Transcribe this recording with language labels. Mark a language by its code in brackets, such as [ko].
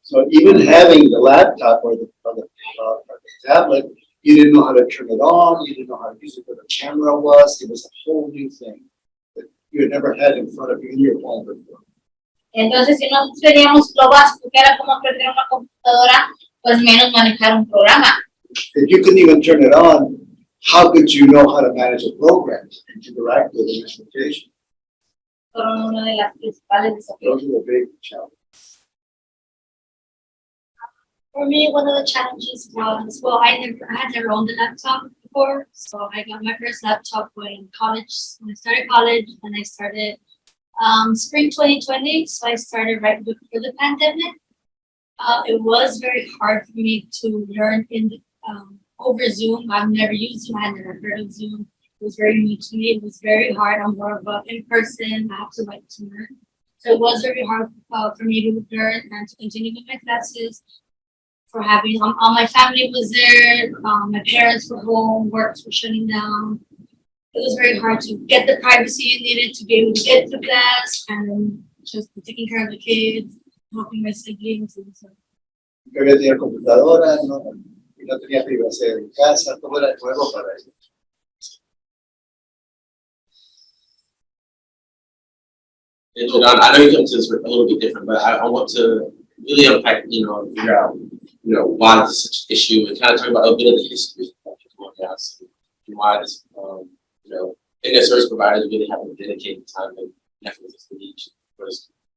[en] so even having the laptop or the tablet, you didn't know how to turn it on, you didn't know how to use it, where the camera was. It was a whole new thing that you had never had in front of you in your home before. [es] Entonces, si nosotros teníamos lo básico que era como aprender una computadora, pues menos manejar un programa. [en] If you couldn't even turn it on, how could you know how to manage a program and interact with the instrumentation? [es] Fueron una de las principales desafíos. [en] Those are the big challenges. For me, one of the challenges was, well, I had never owned a laptop before, so I got my first laptop when I started college, and I started spring 2020, so I started right before the pandemic. It was very hard for me to learn over Zoom. I've never used Zoom, I had never heard of Zoom. It was very new to me. It was very hard. I'm more of a in-person, I have to like to learn. So it was very hard for me to learn and to continue with my classes. For having all my family was there, my parents were home, works were shutting down. It was very hard to get the privacy you needed to be able to get to class, and just taking care of the kids, helping my siblings and so. [es] Yo había tenido computadora, no tenía privacidad en casa, todo era nuevo para ellos. [en] And Jordana, I know you come to this a little bit different, but I want to really unpack, figure out, why this is such an issue, and kind of talk about a bit of the history of Colonias and why this, internet service providers really haven't dedicated time and effort to each person.